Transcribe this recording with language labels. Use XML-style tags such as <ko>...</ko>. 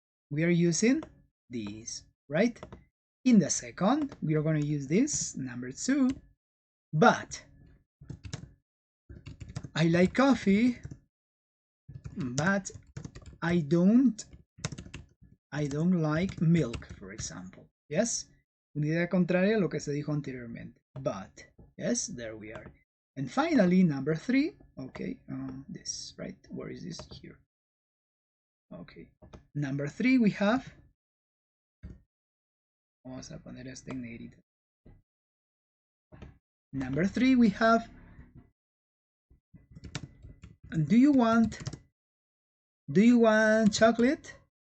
<en>We are using this, right? In the second, we are going to use this, number 2. But I like coffee, but I don't like milk, for example.</en> <es>Yes, una idea contraria a lo que se dijo anteriormente.</es> <en>But, yes, there we are. And finally, number 3, okay, this, right? Where is this? Here. Okay. Number 3, we have,</en> <es>vamos a poner este en negrito.</es> <en>Number 3, we have, do you want chocolate?</en>